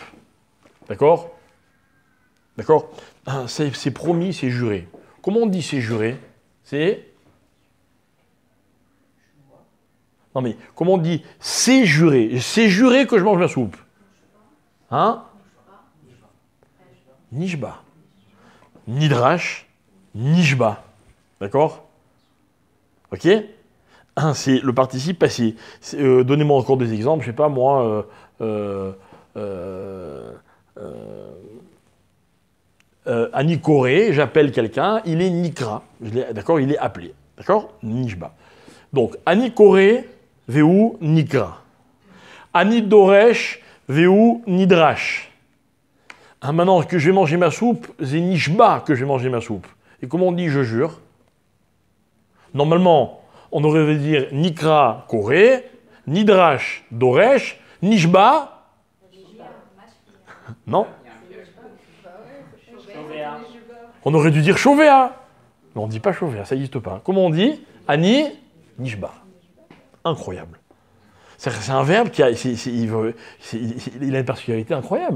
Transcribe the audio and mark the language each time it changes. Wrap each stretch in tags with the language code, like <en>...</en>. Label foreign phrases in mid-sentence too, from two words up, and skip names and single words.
<fr>D'accord? D'accord? C'est promis, c'est juré. Comment on dit c'est juré? C'est... Non mais, comment on dit c'est juré. C'est juré que je mange ma soupe. Hein? Nishba.</fr> <he>נדרש, נשבע.</he> <fr>D'accord? Ok? C'est le participe passé. Donnez-moi encore des exemples, je sais pas moi. Anikoré, j'appelle quelqu'un, il est nikra. D'accord? Il est appelé. D'accord? Nishba. Donc,</fr> <he>אני קורא, והוא נקרא. אני דורש, והוא נדרש.</he> <fr>Maintenant que je vais manger ma soupe, c'est nishba que je vais manger ma soupe. Et comment on dit je jure? Normalement, on aurait dû dire</fr> <he>נקרא קורא, נדרש דורש, נשבע.</he> <fr>Non? On aurait dû dire chovéa. Mais on ne dit pas chovéa, ça n'existe pas. Comment on dit?</fr> <he>אני, נשבע.</he> <fr>Incroyable. C'est un verbe qui a, il a une particularité incroyable.</fr>